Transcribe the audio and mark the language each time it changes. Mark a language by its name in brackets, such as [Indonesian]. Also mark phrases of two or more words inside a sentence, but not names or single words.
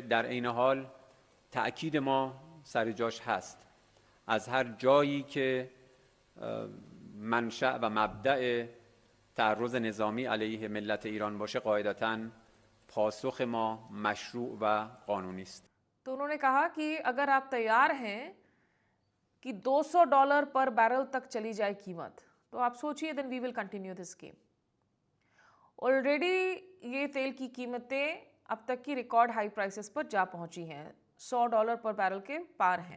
[Persian] در عین حال تأکید ما سر جاش هست. از هر جایی که منشأ و مبدأ تعرض نظامی علیه ملت ایران باشه قاعدتاً پاسخ ما مشروع و قانونی است. [Hindi] तो उन्होंने कहा कि अगर आप तैयार हैं कि $200 पर बैरल तक चली जाए कीमत, तो आप सोचिए [English] then we will continue this game. [Hindi] ऑलरेडी ये तेल की कीमतें अब तक की [English] record high prices [Hindi] पर जा पहुंची हैं, $100 पर बैरल के पार हैं।